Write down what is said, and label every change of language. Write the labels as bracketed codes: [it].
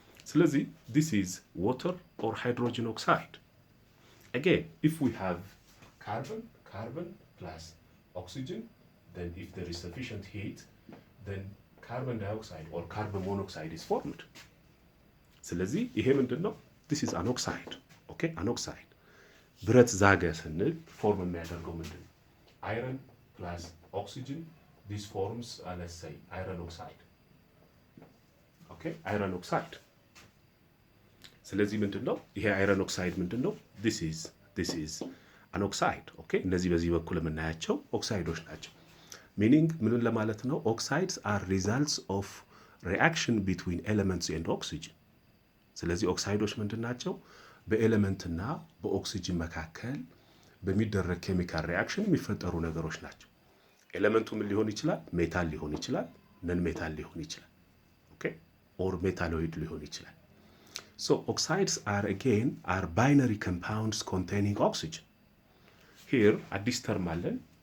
[en] ስለዚህ this is water or hydrogen oxide. again, if we have carbon plus oxygen, then if there is sufficient heat, then carbon dioxide or carbon monoxide is formed. [am] ስለዚህ ይሄ ምንድነው? [en] this is an oxide. okay, an oxide. [am] ብረት ዛገ ስንል ፎርም የሚያደርገው ምንድነው? [en] iron plus oxygen, this forms let's say iron oxide. okay, iron oxide. [am] ስለዚህ ምንድነው? ይሄ [en] iron oxide [am] ምንድነው? [en] this is an oxide. [am] okay, እነዚህ በዚህ በኩል የምናያቸው ኦክሳይዶች ናቸው። meaning ምን ለማለት ነው? [en] oxides are results of reaction between elements and oxygen. [am] ስለዚህ ኦክሳይዶች ምንድን ናቸው? በኤሌመንትና በኦክሲጅን መካከል በሚደረግ ኬሚካል ሪአክሽን የሚፈጠሩ ነገሮች ናቸው። ኤሌመንቱ ምን ሊሆን ይችላል? ሜታል ሊሆን ይችላል፣ ነን ሜታል ሊሆን ይችላል። ኦኬ ኦር ሜታሎይድ ሊሆን ይችላል። [en] so oxides are binary compounds containing oxygen. [am] here አዲስ ተርም አለን